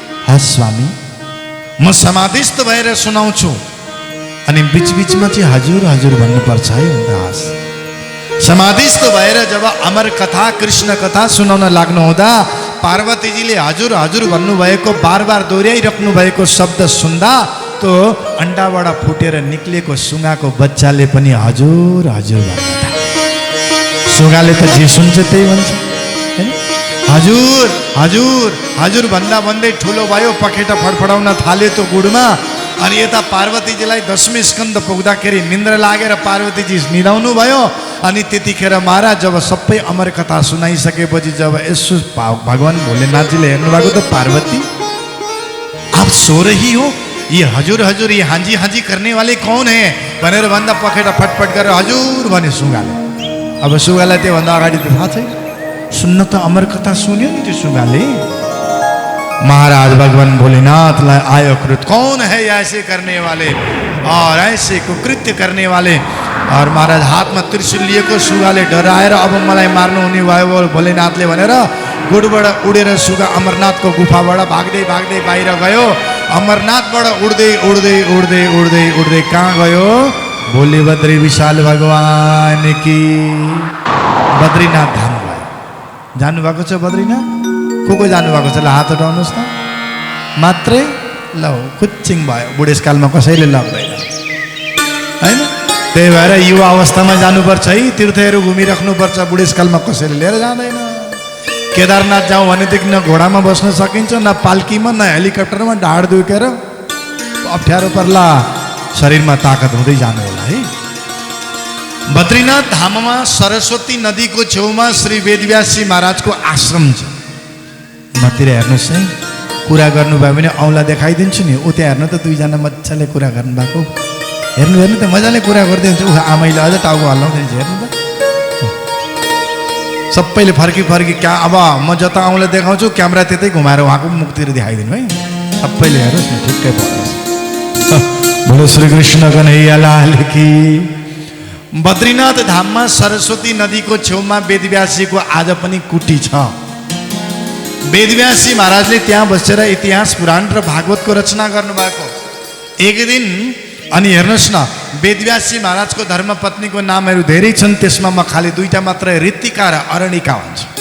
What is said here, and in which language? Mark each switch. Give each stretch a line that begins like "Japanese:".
Nepali: हस् स्वामी म समाधिस्थ भएर सुनाउँछु। अनि बिचबिचमा चाहिँ हजुर हजुर भन्नुपर्छ है भन्दा हस्। समाधिस्थ भएर जब अमर कथा कृष्ण कथा सुनाउन लाग्नु हुँदा पार्वतीजीले हजुर हजुर भन्नुभएको बार बार दोहोऱ्याइराख्नु भएको शब्द सुन्दा त्यो अन्डाबाट फुटेर निक्लेको सुगाको बच्चाले पनि हजुर हजुर भन्नु थाल्यो। सुगाले त जे सुन्छ त्यही भन्छ, हजुर हजुर हजुर भन्दा भन्दै ठुलो भयो, पखेटा फडफडाउन थाल्यो त्यो गुडमा। अनि यता पार्वतीजीलाई 10वें स्कन्द पुग्दाखेरि निन्द्रा लागेर पार्वतीजी निदाउनु भयो। अनि त्यतिखेर महाराज जब सबै अमर कथा सुनाइसकेपछि जब यसो भगवान भोलेनाथजीले हेर्नुभएको त
Hindi: पार्वती आप सो रही हो, ये हजुर हजुर ये हाजी हाजी करने वाले कौन है
Nepali: भनेर भन्दा पखेटा फटफट गरेर हजुर भने सुगाले। अब सुगालाई त्योभन्दा अगाडि त थाहा छैन, सुन्न त अमर कथा सुन्यो नि त्यो सुगाले। महाराज भगवान भोलेनाथलाई आयो क्रोध,
Hindi: कौन है ऐसे करने वाले और ऐसे कुकृत्य करने वाले।
Nepali: और महाराज हातमा त्रिशूल लिएको सुगाले डराएर अब मलाई मार्नु हुने भयो भोलेनाथले भनेर गुडबाट उडेर सुगा अमरनाथको गुफाबाट भाग्दै भाग्दै बाहिर गयो। अमरनाथबाट उड्दै उड्दै उड्दै उड्दै उड्दै कहाँ गयो? भोले बद्री विशाल भगवान की बद्रीनाथ धाम गयो। जानुभएको छ बद्रीनाथ? को जानुभएको छ? ल हात उठाउनुहोस् त। मात्रै ल कुच्चिङ भयो, बुढेसकालमा कसैले लग्दैन होइन। त्यही भएर युवा अवस्थामा जानुपर्छ है, तीर्थहरू घुमिराख्नुपर्छ, बुढेसकालमा कसैले लिएर जाँदैन। केदारनाथ जाउँ भनेदेखि न घोडामा बस्न सकिन्छ, न पाल्कीमा, न हेलिकप्टरमा, ढाड दुखेर अप्ठ्यारो पर्ला, शरीरमा ताकत हुँदै जानु होला है। बद्रीनाथ धाममा सरस्वती नदीको छेउमा श्री वेदव्यासजी महाराजको आश्रम छ। मतिर हेर्नुहोस् है, कुरा गर्नुभयो भने औँला देखाइदिन्छु नि। ऊ त्यहाँ हेर्नु त दुईजना मजाले कुरा गर्नुभएको, हेर्नु हेर्नु त मजाले कुरा गर्दै हुन्छ। ऊ आमैले अझ टाउको हल्लाउँदैछ, हेर्नु त। सबैले फर्की फर्की क्या अब म जता औँला देखाउँछु क्यामेरा त्यतै घुमाएर उहाँको मुखतिर देखाइदिनु है। सबैले हेर्नुहोस् न, ठिक्कै पर्नुहोस्।
Hindi: बोलो श्री कृष्ण कन्हैया लाल की।
Nepali: बद्रीनाथ धाममा सरस्वती नदीको छेउमा वेदव्यासजीको आज पनि कुटी छ। वेदव्यासजी महाराजले त्यहाँ बसेर इतिहास पुराण र भागवतको रचना गर्नुभएको। एक दिन अनि हेर्नुहोस् न, वेदव्यासजी महाराजको धर्मपत्नीको नामहरू धेरै छन्, त्यसमा म खालि दुईटा मात्र ऋतिका र अरणिका भन्छु।